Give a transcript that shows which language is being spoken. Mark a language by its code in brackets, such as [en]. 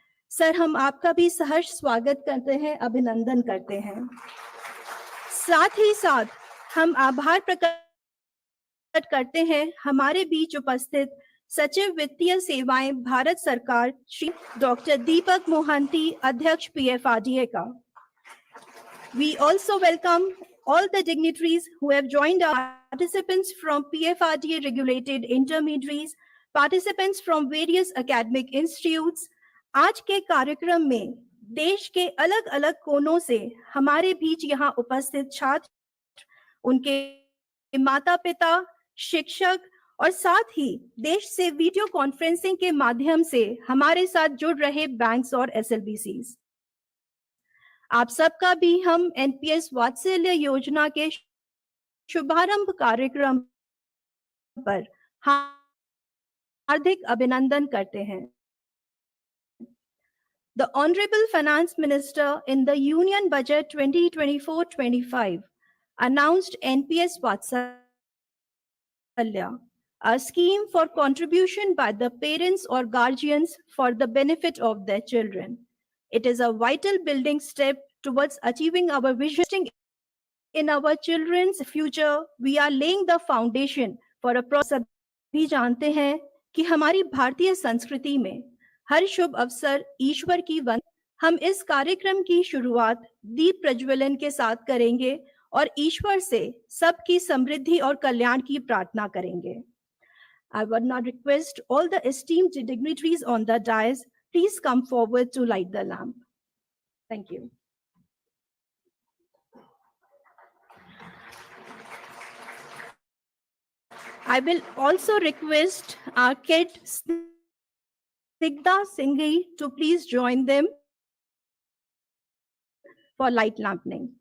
[hi] Sir, हम आपका भी सहर्ष स्वागत करते हैं, अभिनंदन करते हैं। साथ ही साथ हम आभार प्रकट करते हैं हमारे बीच उपस्थित सचिव वित्तीय सेवाएं भारत सरकार श्री डॉक्टर दीपक मोहंती, अध्यक्ष PFRDA का। [en] We also welcome all the dignitaries who have joined our participants from PFRDA regulated intermediaries, participants from various academic institutes. [hi] आज के कार्यक्रम में देश के अलग अलग कोनों से हमारे बीच यहाँ उपस्थित छात्र, उनके माता पिता, शिक्षक और साथ ही देश से वीडियो कॉन्फ्रेंसिंग के माध्यम से हमारे साथ जुड़ रहे बैंक्स और SLBCs, आप सबका भी हम एनपीएस वात्सल्य योजना के शुभारंभ कार्यक्रम पर हार्दिक अभिनंदन करते हैं। [en] The Honorable Finance Minister in the Union Budget 2024-25 announced NPS Vatsalya, a scheme for contribution by the parents or guardians for the benefit of their children. It is a vital building step towards achieving our vision in our children's future. We are laying the foundation for a process. [hi] भी जानते हैं कि हमारी भारतीय संस्कृति में हर शुभ अवसर ईश्वर की वंदना। हम इस कार्यक्रम की शुरुआत दीप प्रज्वलन के साथ करेंगे और ईश्वर से सबकी समृद्धि और कल्याण की प्रार्थना करेंगे। [en] I would now request all the esteemed dignitaries on the dais, please come forward to light the lamp. Thank you. I will also request our kid Snigdha Singhi to please join them for light lamping.